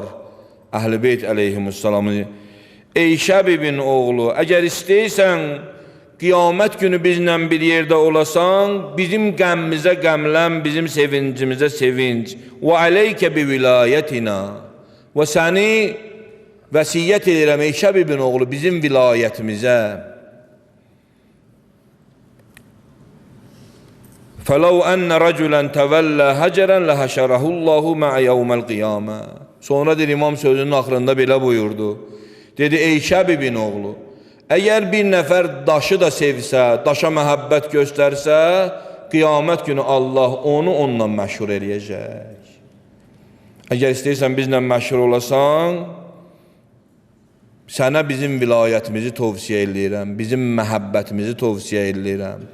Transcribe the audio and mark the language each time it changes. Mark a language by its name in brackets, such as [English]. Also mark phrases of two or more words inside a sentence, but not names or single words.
[Azerbaijani] Əhl-i Beyt əleyhimussalamı. Ey Şəbibin oğlu, əgər istəyirsən qiyamət günü bizlə bir yerdə olasan, bizim qəmmizə qəmlən, bizim sevincimizə sevinc. Və [Arabic] عليك بولايتنا. [Azerbaijani] Və səni vəsiyyət edirəm, ey Şəbibin oğlu, bizim vilayətimizə. [Arabic] فَلَوْ أَنَّ رَجُلًا تَوَلَّى هَجَرًا لَهَشَرَهُ اللّٰهُ مَعَ يَوْمَ الْقِيَامَةِ. [Azerbaijani] Sonra der İmam sözünün axırında belə buyurdu. Dedi, ey Şəbibin oğlu, əgər bir nəfər daşı da sevsə, daşa məhəbbət göstərsə, qiyamət günü Allah onu onunla məşhur eləyəcək. Əgər istəyirsən bizlə məşhur olasan, sənə bizim vilayətimizi tövsiyə eləyirəm, bizim məhəbbətimizi tövsiyə eləyirəm.